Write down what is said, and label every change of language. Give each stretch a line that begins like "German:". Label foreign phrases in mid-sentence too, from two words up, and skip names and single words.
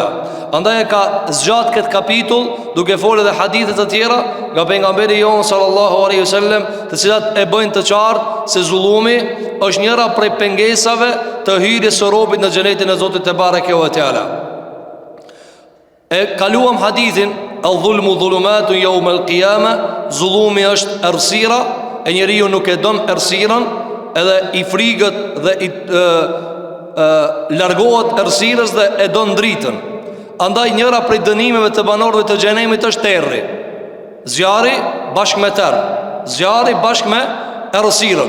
Albanian: Andaj e ka zgjat këtë kapitull duke folur edhe hadithe të tjera nga pejgamberi jon
Arabic: صلى الله عليه وسلم,
Albanian: të cilat e bëjnë të qartë se zullumi është njëra prej pengesave të hyrjes së robit në xhenetin e Zotit
Arabic: تبارك وتعالى.
Albanian: E kaluam hadithin
Arabic: الظلم ظلمات يوم القيامة,
Albanian: zullumi është errësira, e njeriu nuk e don errësirën, edhe i frigët dhe i largohet errësirës dhe e don dritën. Andaj njëra prej dënimeve të banorëve të xhenemit është terri. Zjarri bashkë me terr, zjarri bashkë me errësirën.